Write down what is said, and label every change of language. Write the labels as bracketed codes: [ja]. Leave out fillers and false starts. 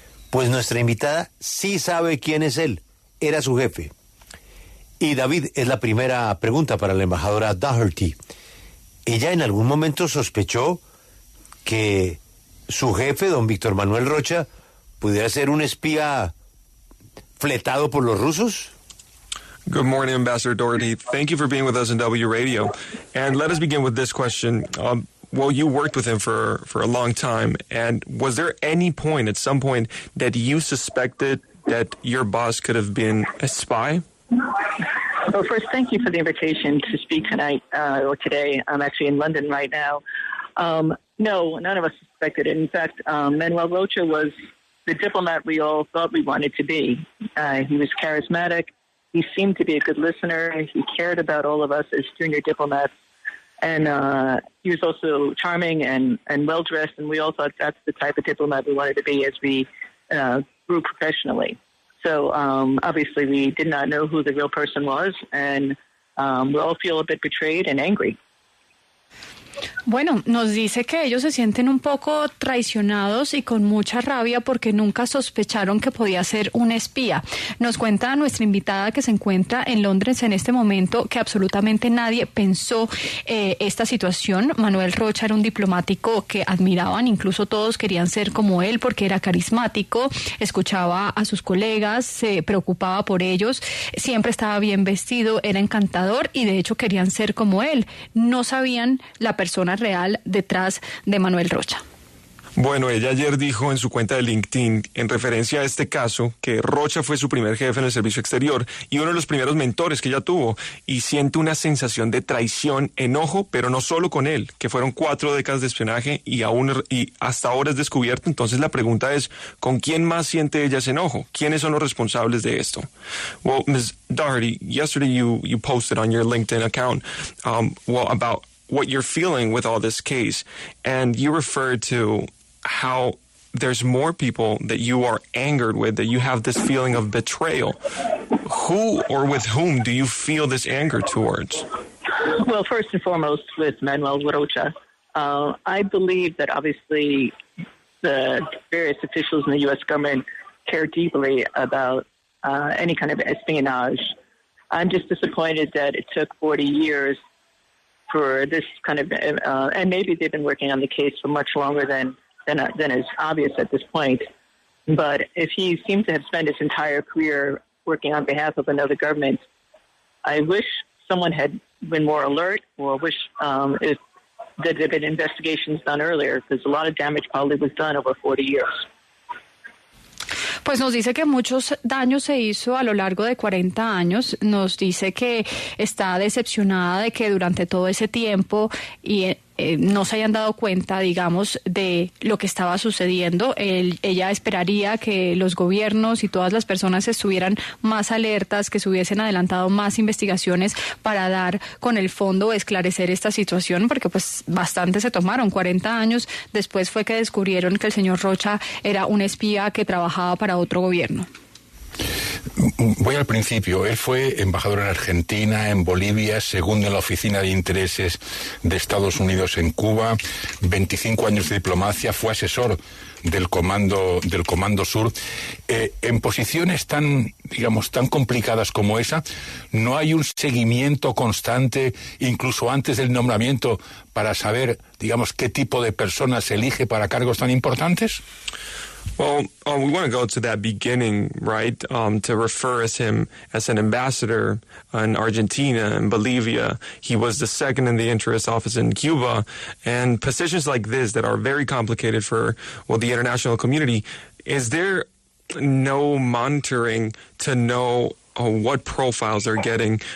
[es] Pues nuestra invitada sí sabe quién es él, era su jefe. Y David, es la primera pregunta para la embajadora Doherty. ¿Ella en algún momento sospechó que su jefe, don Víctor Manuel Rocha, pudiera ser un espía fletado por los rusos? [en] Good morning, Ambassador Doherty. Thank you for being with us on W Radio. And let us begin with this question. Well, you worked with him for a long time. And was there any point, at some point, that you suspected that your boss could have been a spy? Well, first, thank you for the invitation to speak tonight or today. I'm actually in London right now. No, none of us suspected it. In fact, Manuel Rocha was the diplomat we all thought we wanted to be. He was charismatic. He seemed to be a good listener. He cared about all of us as junior diplomats. And he was also charming and well-dressed, and we all thought that's the type of diplomat we wanted to be as we grew professionally. So obviously we did not know who the real person was, and we all feel a bit betrayed and angry. [es] Bueno, nos dice que ellos se sienten un poco traicionados y con mucha rabia porque nunca sospecharon que podía ser un espía. Nos cuenta nuestra invitada que se encuentra en Londres en este momento que absolutamente nadie pensó esta situación. Manuel Rocha era un diplomático que admiraban, incluso todos querían ser como él porque era carismático, escuchaba a sus colegas, se preocupaba por ellos, siempre estaba bien vestido, era encantador y de hecho querían ser como él. No sabían la persona real detrás de Manuel Rocha. Bueno, ella ayer dijo en su cuenta de LinkedIn, en referencia a este caso, que Rocha fue su primer jefe en el servicio exterior y uno de los primeros mentores que ella tuvo, y siente una sensación de traición, enojo, pero no solo con él, que fueron 4 décadas de espionaje y hasta ahora es descubierto. Entonces la pregunta es, ¿con quién más siente ella ese enojo? ¿Quiénes son los responsables de esto? [en] Well, Ms. Doherty, yesterday you posted on your LinkedIn account, about what you're feeling with all this case, and you referred to how there's more people that you are angered with, that you have this feeling of betrayal. Who or with whom do you feel this anger towards? Well, first and foremost, with Manuel Rocha. I believe that obviously the various officials in the U.S. government care deeply about any kind of espionage. I'm just disappointed that it took 40 years for this kind of, and maybe they've been working on the case for much longer than is obvious at this point. But if he seems to have spent his entire career working on behalf of another government, I wish someone had been more alert, or wish if there had been investigations done earlier, because a lot of damage probably was done over 40 years. [es] Pues nos dice que muchos daños se hizo a lo largo de 40 años. Nos dice que está decepcionada de que durante todo ese tiempo no se hayan dado cuenta, digamos, de lo que estaba sucediendo. Ella esperaría que los gobiernos y todas las personas estuvieran más alertas, que se hubiesen adelantado más investigaciones para dar con el fondo o esclarecer esta situación, porque pues bastante se tomaron. 40 años después fue que descubrieron que el señor Rocha era un espía que trabajaba para otro gobierno. Voy al principio. Él fue embajador en Argentina, en Bolivia, segundo en la Oficina de Intereses de Estados Unidos en Cuba, 25 años de diplomacia, fue asesor del Comando Sur. En posiciones tan complicadas como esa, ¿no hay un seguimiento constante, incluso antes del nombramiento, para saber, qué tipo de personas se elige para cargos tan importantes? [en] Well, we want to go to that beginning, right? To refer him as an ambassador in Argentina and Bolivia. He was the second in the interest office in Cuba. And positions like this that are very complicated for, the international community, is there no monitoring to know what profiles they're getting?